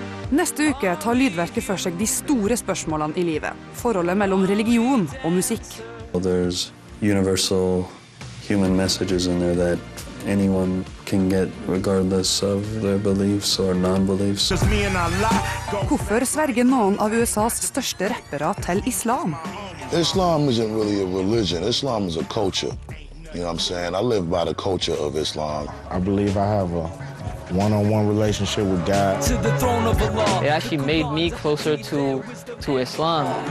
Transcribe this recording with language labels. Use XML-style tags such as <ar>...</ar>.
<no>Neste uke tar lydverket for seg de store spørsmålene I livet. Forholdet mellom religion og musikk.</no> <en>There's universal human messages in there that anyone can get regardless of their beliefs or non-beliefs.</en> <no>Hvorfor sverger noen av USAs største rappere til islam?</no> <en>Islam isn't really a religion. Islam is a culture. You know what I'm saying? I live by the culture of Islam. I believe I have a one-on-one relationship with God. To the throne of Allah. It actually made me closer to Islam.</en>